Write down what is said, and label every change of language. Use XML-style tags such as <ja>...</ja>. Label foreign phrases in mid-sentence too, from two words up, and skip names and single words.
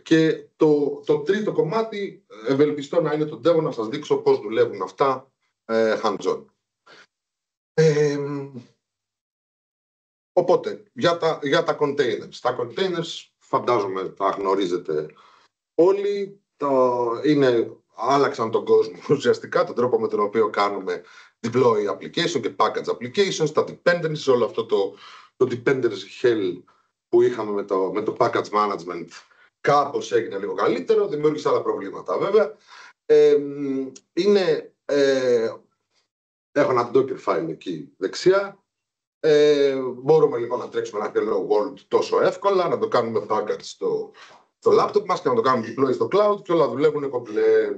<el>Και το τρίτο κομμάτι, ευελπιστώ να είναι το demo, να σας δείξω πώς δουλεύουν αυτά hands-on. Οπότε, για τα containers. Τα containers, φαντάζομαι, τα γνωρίζετε όλοι. Άλλαξαν τον κόσμο ουσιαστικά, τον τρόπο με τον οποίο κάνουμε</el> <en>deploy application</en> <el>και</el> <en>package applications,</en> <el>τα dependencies, όλο αυτό το</el> <en>dependency hell</en> <el>που είχαμε με το</el> <en>package management</en> <el>κάπως έγινε λίγο καλύτερο, δημιούργησε άλλα προβλήματα βέβαια. Έχω ένα</el> <en>Docker file</en> <el>εκεί δεξιά. Μπορούμε λοιπόν να τρέξουμε ένα</el> <en>hello world</en> <el>τόσο εύκολα, να το κάνουμε package στο laptop μας και να το κάνουμε deploy στο cloud και όλα δουλεύουν κομπλέ.</el>